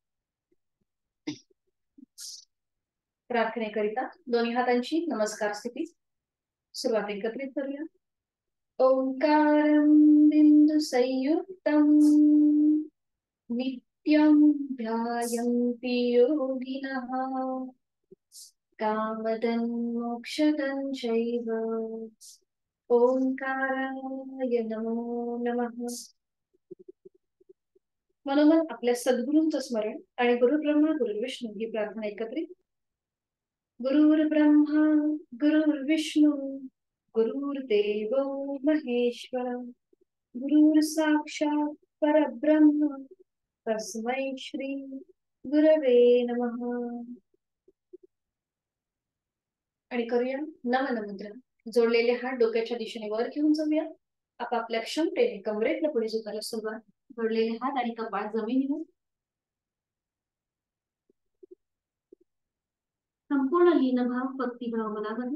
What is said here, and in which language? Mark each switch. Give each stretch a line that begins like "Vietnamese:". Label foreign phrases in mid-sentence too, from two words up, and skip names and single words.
Marathi: प्रार्थनेकरिता दोन्ही हातांची नमस्कार स्थिती. सुरुवात एकत्रित करूया.
Sanskrit: ओंकारं बिंदु संयुक्तं नित्यं ध्यायन्ति योगिनः कामदं मोक्षदं चैव. ओंकाराय नमो नमः.
Marathi: मनोमन आपल्या सद्गुरूंचं स्मरण आणि गुरुब्रह्मा गुरुविष्णू ही प्रार्थना एकत्रित.
Sanskrit: गुरुर्ब्रह्मा गुरुर्विष्णू गुरुर्देवो महेश्वर गुरुर्साक्षात् परब्रह्म तस्मै श्री गुरवे नमः.
Marathi: आणि करूया नमन मुद्रा. जोडलेले हात डोक्याच्या दिशेने वर घेऊन जाऊया. आपापल्या क्षमतेने कमरेतनं पुढे झुकायला सुरुवात. जोडलेले हात आणि कपाळ जमिनीवर. संपूर्ण लीनभाव भक्तिभाव मनामध्ये.